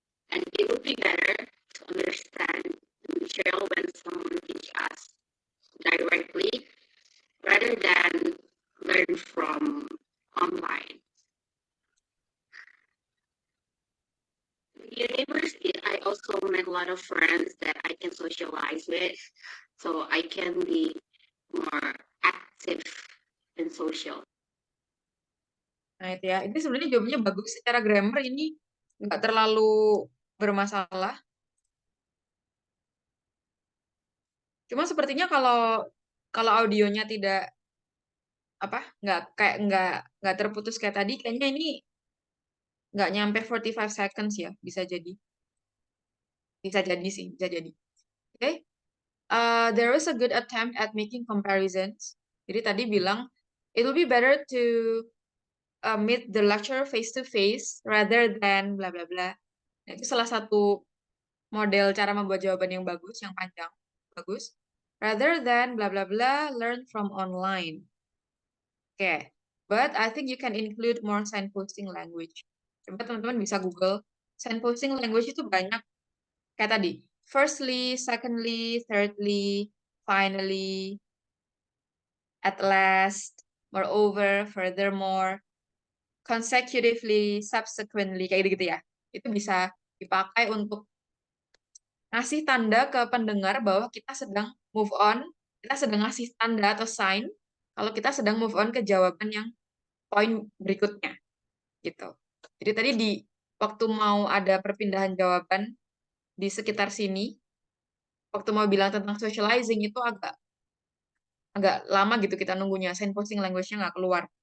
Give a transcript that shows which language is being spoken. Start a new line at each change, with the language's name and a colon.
English: And it would be better to understand the material when someone teaches us directly rather than learn from online. In university, I also met a lot of friends that I can socialize with, so I can be more active in social.
Indonesian: Nah itu ya, ini sebenarnya jawabannya bagus. Secara grammar ini nggak terlalu bermasalah. Cuma sepertinya kalau audionya tidak nggak terputus kayak tadi, kayaknya ini nggak nyampe 45 seconds ya, bisa jadi. Bisa jadi sih, bisa jadi. Oke. Okay.
English: There was a good attempt at making comparisons.
Indonesian: Jadi tadi bilang,
English: it will be better to meet the lecturer face to face rather than bla bla bla.
Indonesian: Nah, itu salah satu model cara membuat jawaban yang bagus, yang panjang, bagus.
English: Rather than bla bla bla, learn from online. Oke, okay. But I think you can include more signposting language.
Indonesian: Coba teman-teman bisa
English: Google signposting language
Indonesian: itu banyak. Kayak tadi,
English: firstly, secondly, thirdly, finally, at last, moreover, furthermore, consecutively, subsequently,
Indonesian: kayak gitu ya. Itu bisa dipakai untuk ngasih tanda ke pendengar bahwa kita sedang move on, kita sedang ngasih tanda atau sign kalau kita sedang move on ke jawaban yang poin berikutnya, gitu. Jadi tadi di waktu mau ada perpindahan jawaban di sekitar sini, waktu mau bilang tentang socializing itu agak lama gitu kita nunggunya, signposting language-nya nggak keluar.